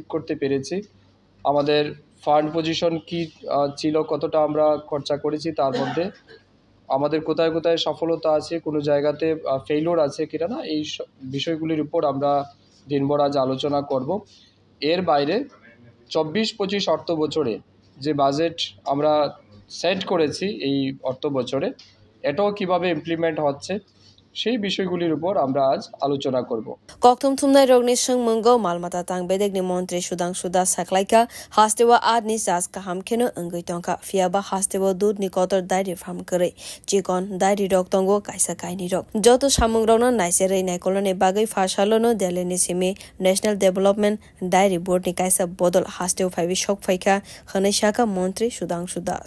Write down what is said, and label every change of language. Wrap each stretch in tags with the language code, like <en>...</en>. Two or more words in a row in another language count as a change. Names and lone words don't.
<bn>করতে পেরেছি আমাদের</bn> <en>fund position</en> <bn>কি ছিল কতটা আমরা খরচা করেছি তার মধ্যে আমাদের কোথায় কোথায় সফলতা আছে কোনো জায়গাতে ফেইলিওর আছে কিনা না এই বিষয়গুলির উপর আমরা দিনভর আজ আলোচনা করব এর বাইরে 24-25 অর্থ বছরে যে বাজেট আমরা সেট করেছি এই অর্থ বছরে এটাও কিভাবে ইমপ্লিমেন্ট হচ্ছে সেই বিষয়গুলির উপর আমরা আজ আলোচনা করব</bn> <trp>koktum thumnai rogni sungmungo malmata tangbedegni মন্ত্রী সুধাংশু দাস সাকলাইকা হাস্তেওয়া আদনি সাস কাহাম খেনো অঙ্গৈ টঙ্কা ফিয়াবা হাস্তেওয়া দুধ নিকটর দাইরি ফার্ম করে চিকন দাইরি রক তঙ্গ কাইসা কাইনি রক যত সামুং রগন নাইসে রে নাইকলনে বাগৈ ফাশালনো দেলেনি সিমি ন্যাশনাল ডেভেলপমেন্ট ডাইরি বোর্ড নি কাইসা বদল হাস্তেও ফাইবি শক ফাইকা খনে শাখা মন্ত্রী সুধাংশু দাস</trp>